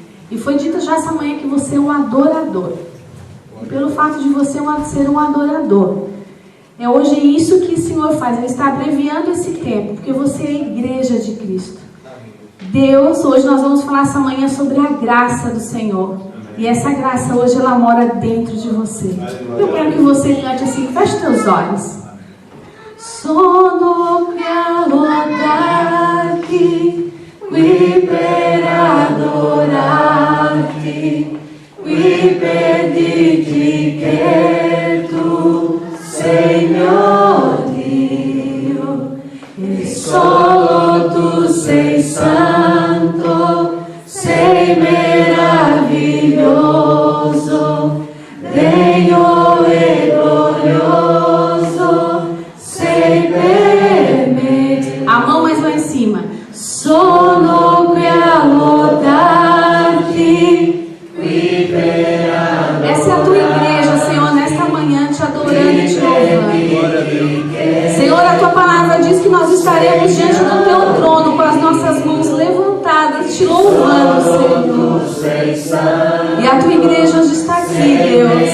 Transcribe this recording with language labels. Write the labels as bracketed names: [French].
[Portuguese] E foi dito já essa manhã que você é um adorador. E pelo fato de você ser um adorador, hoje é isso que o Senhor faz. Ele está abreviando esse tempo, porque você é a igreja de Cristo. Deus, hoje nós vamos falar essa manhã sobre a graça do Senhor. E essa graça hoje ela mora dentro de você. Eu quero que você cante assim, feche teus olhos. [Italian] Sono qui a lodarti, qui per adorarti, qui per dirti che tu sei mio Dio, e solo tu sei santo, sei meraviglioso, degno e glorioso, sei per me. [Portuguese] A mão mais lá em cima. [Italian] Sono qui a lodarti, qui per adorarti. [Portuguese] Essa é a tua igreja, Senhor, nesta manhã, te adorando e te louvando. Senhor, a tua palavra diz que nós estaremos diante do teu trono com as nossas mãos levantadas, te louvando, Senhor. E a tua igreja hoje está aqui, Deus.